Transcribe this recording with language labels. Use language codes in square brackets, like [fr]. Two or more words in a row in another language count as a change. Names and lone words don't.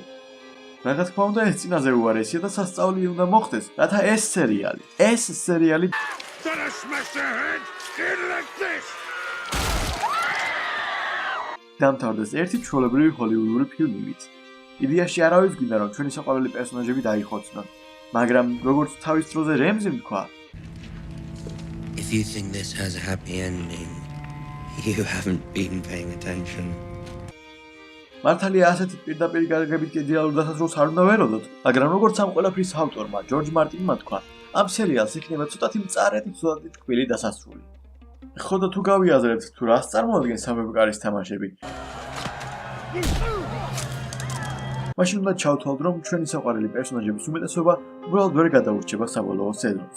[ka] რა თქმა უნდა, ეს წინაზე უარესია და სასწაული უნდა მოხდეს, რათა ეს სერიალი დამთავრდეს ერთი ჩვეულებრივი ჰოლივუდური ფილმივით. იდეაში არავის გვინდა, რომ ჩვენი საყვარელი პერსონაჟები დაიხოცნონ, მაგრამ როგორც თავის დროზე რემზიმ თქვა, [en] If you think this has a happy ending, you haven't been paying attention. [ka] მართალია ასეთი პირდაპირ გარეგებით იდეალურ დასასრულს არ უნდა ველოდოთ, მაგრამ როგორც ამ ყველაფრის ავტორმა ჯორჯ მარტინმა თქვა, ამ სერიალს იქნება ცოტათი მწარეთი, ცოტათი ტკბილი დასასრული. ხო და თუ გავიაზრებთ, თუ რას წარმოადგენს სამეფო-კარის თამაშები, მაშინ უნდა ჩავთვალოთ, რომ ჩვენი საყვარელი პერსონაჟების უმეტესობა უბრალოდ ვერ გადაურჩება საბოლოო სეზონს.